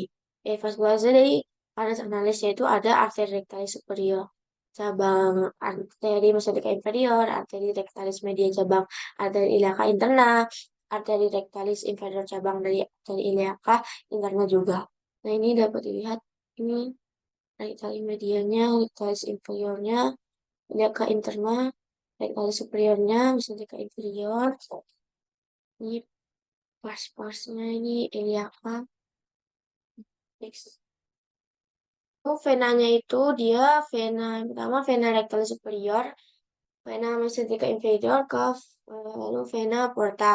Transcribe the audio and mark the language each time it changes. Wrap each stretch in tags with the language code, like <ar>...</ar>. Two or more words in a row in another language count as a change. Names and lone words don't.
<id>Vaskularisasi dari arus analis yaitu ada arteri rectalis superior, cabang arteri mesenterica inferior, arteri rectalis media cabang arteri iliaca interna, arteri rectalis inferior cabang dari arteri iliaca interna juga. Nah, ini dapat dilihat ini rectalis medianya, rectalis inferiornya, iliaca interna, rectalis superiornya, mesenterica inferior. Ini pas-pasnya ini iliaca. Next. Venanya itu dia vena yang pertama vena rectalis superior, vena mesenterica inferior ke lalu vena porta.</id>